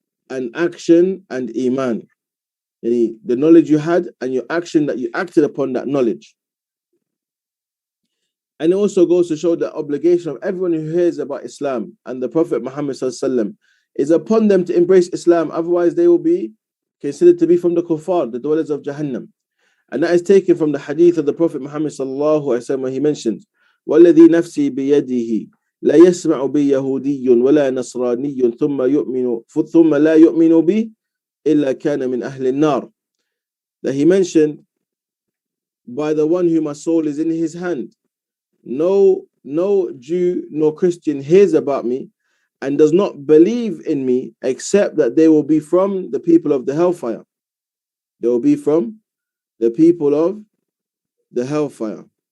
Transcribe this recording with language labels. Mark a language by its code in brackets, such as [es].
[en] and action and iman. The knowledge you had and your action that you acted upon that knowledge. And it also goes to show the obligation of everyone who hears about Islam and the Prophet Muhammad sallallahu is upon them to embrace Islam. Otherwise, they will be considered to be from the kuffar, the dwellers of Jahannam. And that is taken from the hadith of the Prophet Muhammad sallallahu alaihi wasallam, where he mentions, [ar] "وَالَّذِي نَفْسِي بِيَدِهِ لا يسمع بي يهودي ولا نصراني ثم لا يؤمن بي إلا كان من أهل النار." [en] That he mentioned, by the one who my soul is in his hand, no Jew nor Christian hears about me and does not believe in me except that they will be from the people of the hellfire. They will be from the people of the hellfire.